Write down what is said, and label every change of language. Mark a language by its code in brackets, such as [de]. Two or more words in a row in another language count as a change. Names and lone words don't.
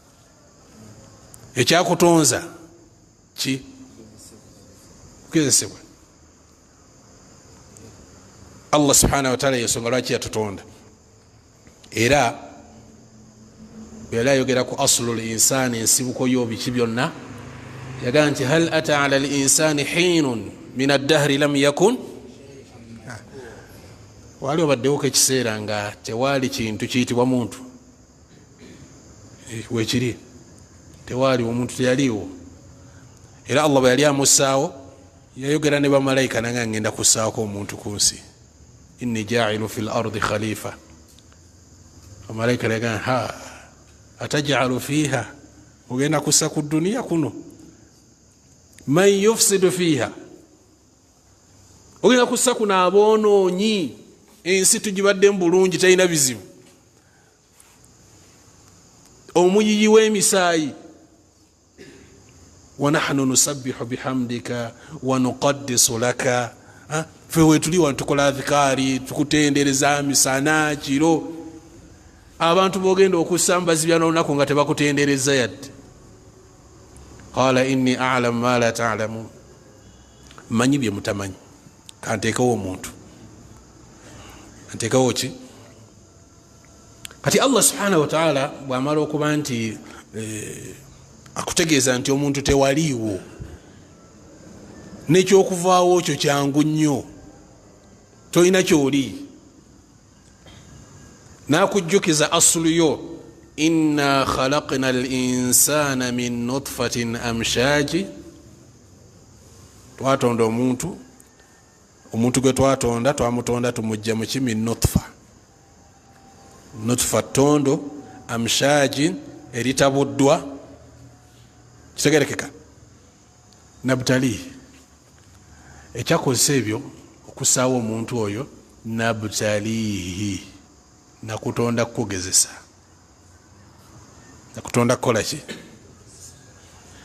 [lg] Ekyakutonza ki? Kugezesebwa. Allah [ar] سبحانه وتعالى [lg] yensonga lwaki yatutonda. Era bw'era ayogera ku [ar] أصل الإنسان, [lg] ensibuko y'obiki byonna, yagamba nti [ar] هل أتى على الإنسان حين من الدهر لم يكن, [lg] wali obaddewo ekiseera nga tewaali kintu kiyitibwa muntu. Weekiri tewaali omuntu, teyaliiwo. Era Allah bwe yali amussaawo yayogera ne bamalayika nanga ngenda kussaako omuntu ku nsi, [ar] إني جاعل في الأرض خليفة. [lg] Bamalayika yagamba [ar] أتجعل فيها, [lg] ogenda kussa ku duniya kuno [ar] من يفسد فيها, [lg] ogenda kussa kuno aboonoonyi, ensi tugibadde mu bulungi talina bizibu, omuyiyi w'emisaayi. [ar] ونحن نسبح بحمدك ونقدس لك, [lg] ffe wetuli wano tukola adhikaari, tukutendereza misana kiro. Abantu bogenda okussa mbazibya n'olunaku nga tebakutendereza yadde. [ar] قال إني أعلم ما لا تعلمون, [lg] mmanyi bye mutamanyi. Kanteekawo omuntu, kanteekawo ki? Kati Allah [ar] سبحانه وتعالى [lg] bw'amala okuba nti akutegeeza nti omuntu tewaliiwo, nekyokuvaawo kyo kyangu nnyo, tolina kyoli, n'akujjukiza asulu yo, [ar] إنا خلقنا الإنسان من نطفة أمشاج, [lg] twatonda omuntu gwe twatonda, twamutonda tumujja mu kimi nutfa, nutfa tondo, amshaji eritabuddwa. Kitegerekeka nabutali ekyakozesa ebyo okussaawo omuntu oyo, nabutalihi, nakutonda kukugezesa, nakutonda kukola ki?